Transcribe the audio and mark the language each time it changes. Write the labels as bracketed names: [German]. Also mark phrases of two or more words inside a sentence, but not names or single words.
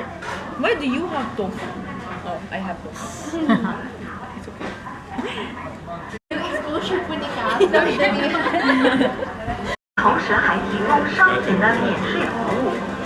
[English] Why do you have tofu? Oh, I have tofu. It's okay. [Filipino] yung exposure po ni Kat, dami-dami. [Chinese] 同时还提供商品的免税服务。